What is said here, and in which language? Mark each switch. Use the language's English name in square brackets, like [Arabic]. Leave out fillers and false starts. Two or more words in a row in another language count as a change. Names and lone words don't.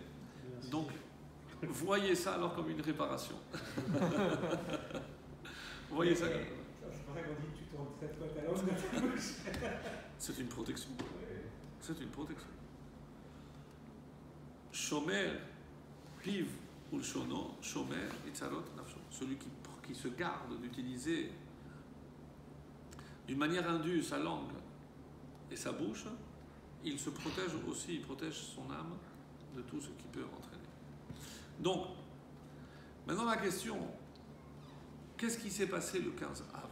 [French] Donc, voyez ça alors comme une réparation. Voyez ça comme... C'est pour ça qu'on dit que tu tournes 7 fois ta langue dans ta bouche. C'est une protection. C'est une protection. [Hebrew] שומר, פיו ו לשונו, שומר, מצרות נפשו. [French] Celui qui se garde d'utiliser d'une manière indue sa langue et sa bouche, il se protège aussi, il protège son âme de tout ce qui peut entraîner. Donc, maintenant la question, qu'est-ce qui s'est passé le 15 Av?